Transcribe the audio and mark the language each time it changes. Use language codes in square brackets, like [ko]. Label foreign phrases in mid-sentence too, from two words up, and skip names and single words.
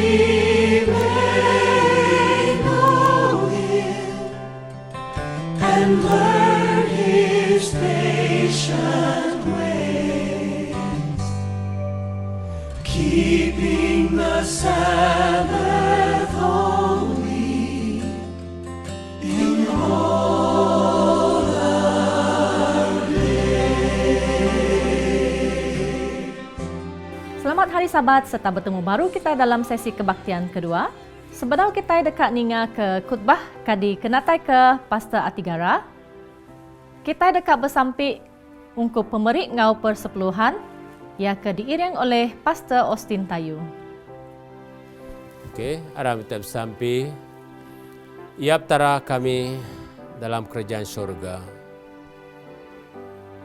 [en] and learn His patient ways, keeping the Sabbath holy in all our days. [ms] Selamat Hari Sabat serta bertemu baru kita dalam sesi kebaktian kedua. [iba] Sebelum kita dekat ninga ke khutbah kadi kenatai ke Pastor Atigara, kita dekat bersampai ungkup pemerik ngau persepuluhan yang diiring oleh Pastor Austin Tayu. Okey, aram kita bersampai. Iap tara kami dalam kerajaan syurga.